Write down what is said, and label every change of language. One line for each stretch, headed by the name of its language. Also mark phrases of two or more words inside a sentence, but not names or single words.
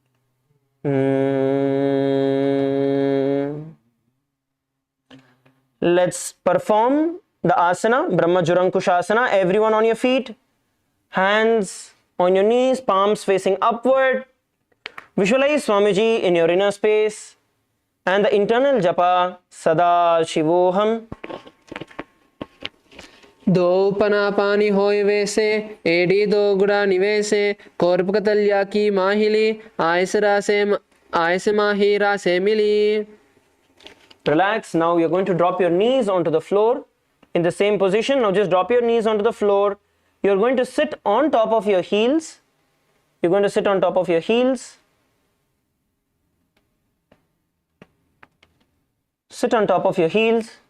English: Let's perform the asana, Brahma Jurankushasana. Everyone on your feet, hands on your knees, palms facing upward. Visualize Swamiji in your inner space and the internal japa,
Sanskrit: सदा शिवोऽहम्. दो पना पानी होए वैसे एडी दो गुड़ा निवेसे कोरप कतल्या की माहिली आयसे माहिरा से मिली.
English: Relax. Now you're going to drop your knees onto the floor in the same position. Now just drop your knees onto the floor. You're going to sit on top of your heels. You're going to sit on top of your heels. Sit on top of your heels.